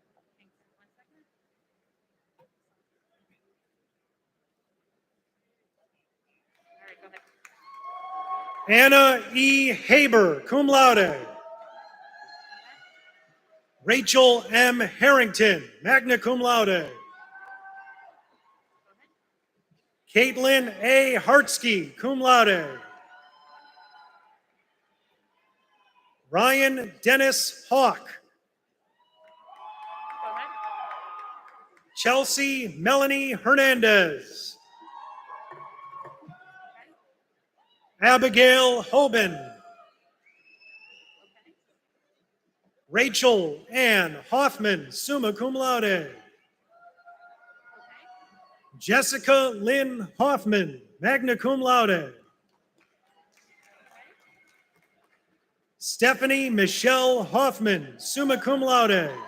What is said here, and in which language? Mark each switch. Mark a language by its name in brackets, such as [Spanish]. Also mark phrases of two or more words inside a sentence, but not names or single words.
[English] Anna E. Haber, [Latin] cum laude. [English] Rachel M. Harrington, [Latin] magna cum laude. [English] Caitlin A. Hartsky, [Latin] cum laude. [English] Ryan Dennis Hawk. Chelsea Melanie Hernandez. Abigail Hoban. Rachel Ann Hoffman, [Latin] summa cum laude. [English] Jessica Lynn Hoffman, [Latin] magna cum laude. [English] Stephanie Michelle Hoffman, [Latin] summa cum laude.